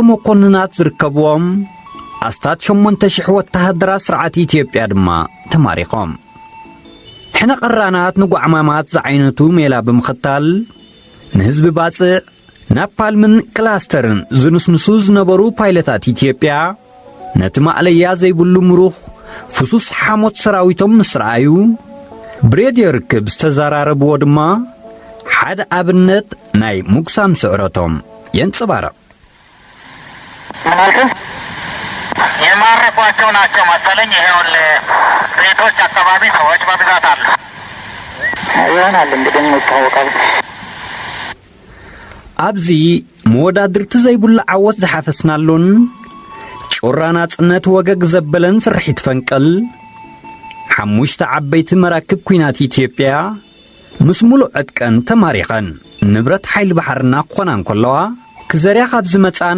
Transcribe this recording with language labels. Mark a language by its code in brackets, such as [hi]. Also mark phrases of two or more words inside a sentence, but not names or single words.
[ti] መኮንናት ዝርከብዎም ኣስታት 8,000 ወታሃደራት ስርዓት ኢትዮጵያ ድማ ተማሪኾም ሕነ ቀራናት ንጓዕማማት ዝዓይነቱ ሜላ ብምኽታል ንህዝቢ ባጽዕ ናፓልምን ክላስተርን ዝንስንሱ ዝነበሩ ፓይለታት ኢትዮጵያ ነቲ ማዕለያ ዘይብሉ ምሩኽ ፍሱስ ሓሞት ሰራዊቶም ምስ ረኣዩ ብሬድዮ ርክብ ዝተዘራረብዎ ድማ ሓደ ኣብነት ናይ ሙግሳም ስዕረቶም የንጽባረቕ [am] የማረኳቸው ናቸው መሰለኝ። ይሄውን ቤቶች አካባቢ ሰዎች በብዛት አሉ ይሆናል እንግዲህ ይታወቃል። [ti] ኣብዚ መወዳድርቲ ዘይብሉ ዓወት ዝሓፈስናሉን ጮራ ናጽነት ወገግ ዘበለን ስርሒት ፈንቅል 5 ዓበይቲ መራክብ ኩናት ኢትዮጵያ ምስ ሙሉእ ዕጥቀን ተማሪኸን ንብረት ሓይሊ ባሕርና ክኾና እንከለዋ ክዘርያ ካብ ዝመጻን